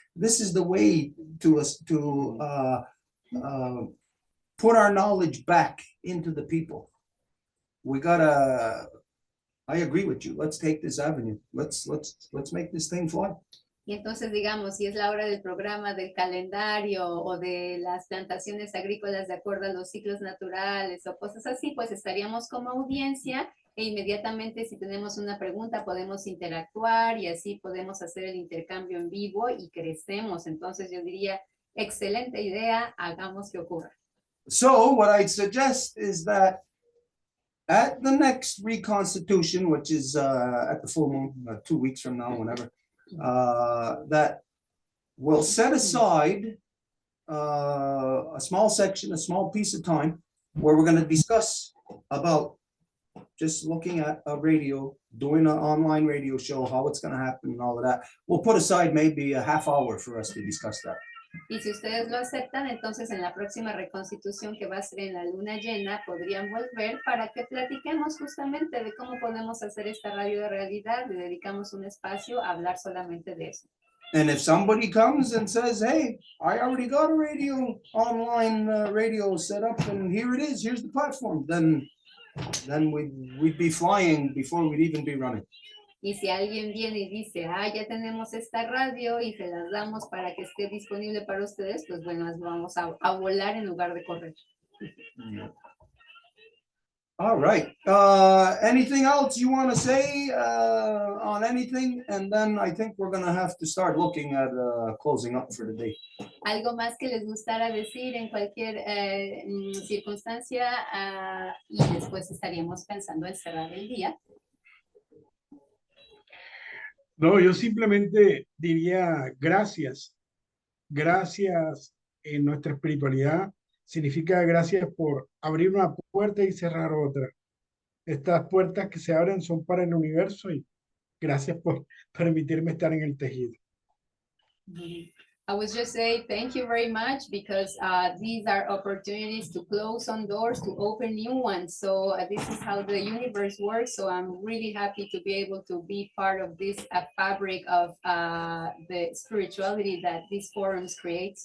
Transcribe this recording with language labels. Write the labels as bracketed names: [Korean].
[English] This is the way to us to put our knowledge back into the people. We gotta, I agree with you. Let's take this avenue. Let's make this thing fly. [Spanish] Y entonces, digamos, si es la hora del programa, del calendario o de las plantaciones agrícolas de acuerdo a los ciclos naturales o cosas así, pues estaríamos como audiencia e inmediatamente si tenemos una pregunta podemos interactuar y así podemos hacer el intercambio en vivo y crecemos. Entonces yo diría, excelente idea, hagamos que ocurra. [English] So what I'd suggest is that at the next Reconstitution, which is at the full moon, 2 weeks from now, whenever, that we'll set aside a small section, a small piece of time where we're going to discuss about just looking at a radio, doing an online radio show, how it's going to happen and all of that. We'll put aside maybe a half hour for us to discuss that. [Spanish] Y si ustedes lo aceptan, entonces en la próxima reconstitución que va a ser en la luna llena, podrían volver para que platiquemos justamente de cómo podemos hacer esta radio de realidad, le dedicamos un espacio a hablar solamente de eso. [English] And if somebody comes and says, hey, I already got a radio, online radio set up and here it is, here's the platform, then we'd be flying before we'd even be running. [Spanish] Y si alguien viene y dice, ya tenemos esta radio y se las damos para que esté disponible para ustedes, pues bueno, vamos a volar en lugar de correr. [English] All right. Anything else you want to say on anything? And then I think we're going to have to start looking at closing up for the day. [Spanish] Algo más que les gustara decir en cualquier circunstancia y después estaríamos pensando en cerrar el día. No, yo simplemente diría gracias. Gracias en nuestra espiritualidad. Significa gracias por abrir una puerta y cerrar otra. Estas puertas que se abren son para el universo y gracias por permitirme estar en el tejido. [English] I would just say thank you very much because these are opportunities to close on doors, to open new ones. So this is how the universe works. So I'm really happy to be able to be part of this fabric of the spirituality that these forums create.